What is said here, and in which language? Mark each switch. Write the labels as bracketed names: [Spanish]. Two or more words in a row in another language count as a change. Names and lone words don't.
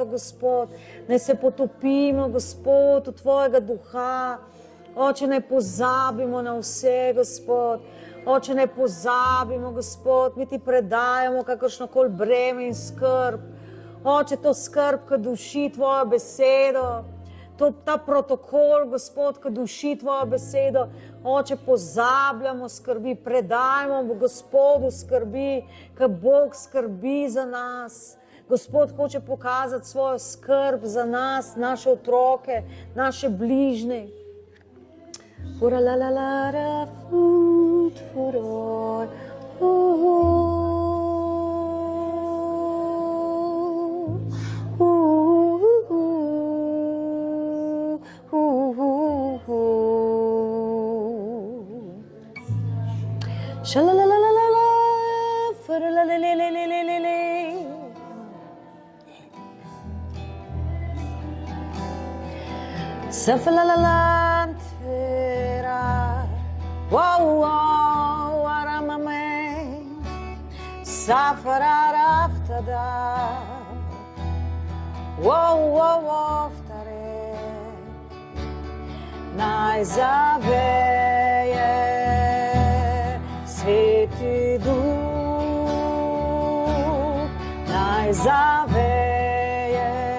[Slovenian] Gospod, naj se potopimo, Gospod, v Tvojega duha, Oče, naj pozabimo na vse, Gospod, Oče, naj pozabimo, Gospod, mi Ti predajamo kakršnokoli breme in skrb, Oče, to skrb, ki duši Tvojo besedo, ta protokol, Gospod, ki duši Tvojo besedo, Oče, pozabljamo skrbi, predajmo Gospodu skrbi, ker Bog skrbi za nas. Gospod hoče pokazati svojo skrb za nas, naše otroke, naše bližnje. Furalalara, fut, furor, Sha-la-la-la-la-la-la, fa-la-la-la-la-la-la-la-la. Sa-fa-la-la-la-la-la-la. Wow-wow, aramame. Sa-fa-ra-ra-fta-da. Wow-wow-wow-ftare. Naj zaveje Sveti Duh, naj zaveje